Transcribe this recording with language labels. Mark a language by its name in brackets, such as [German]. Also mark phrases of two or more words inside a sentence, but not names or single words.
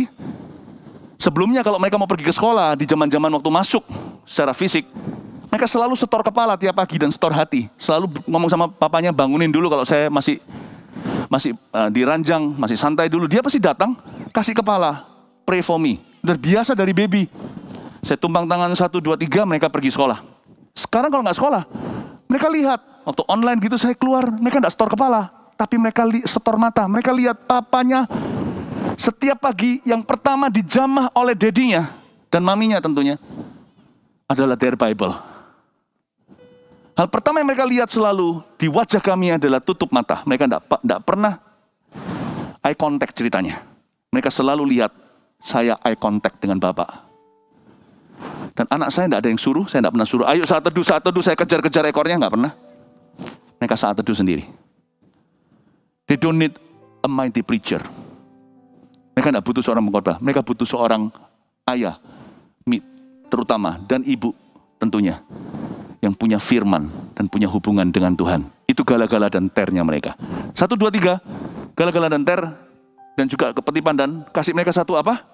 [Indonesian] Sebelumnya kalau mereka mau pergi ke sekolah, di zaman-zaman waktu masuk secara fisik, mereka selalu setor kepala tiap pagi dan setor hati. Selalu ngomong sama papanya, bangunin dulu kalau saya masih di ranjang, masih santai dulu. Dia pasti datang, kasih kepala, [English] pray for me. [Indonesian] Udah biasa dari baby. Saya tumpang tangan 1, 2, 3, mereka pergi sekolah. Sekarang kalau nggak sekolah, mereka lihat, waktu online gitu saya keluar, mereka nggak setor kepala. Tapi mereka setor mata, mereka lihat papanya setiap pagi yang pertama dijamah oleh dedinya dan maminya tentunya adalah [English] their Bible. [Indonesian] Hal pertama yang mereka lihat selalu di wajah kami adalah tutup mata. Mereka tidak pernah [English] eye contact [Indonesian] ceritanya. Mereka selalu lihat saya [English] eye contact [Indonesian] dengan Bapak. Dan anak saya tidak ada yang suruh, saya tidak pernah suruh, ayo saat teduh saya kejar-kejar ekornya, nggak pernah. Mereka saat teduh sendiri. [English] They don't need a mighty preacher. [Indonesian] Mereka tidak butuh seorang pengkhotbah. Mereka butuh seorang ayah, terutama, dan ibu tentunya, yang punya firman dan punya hubungan dengan Tuhan. Itu gala-gala dan ternya mereka. 1, 2, 3, gala-gala dan ter, dan juga kepetipan dan kasih mereka satu apa?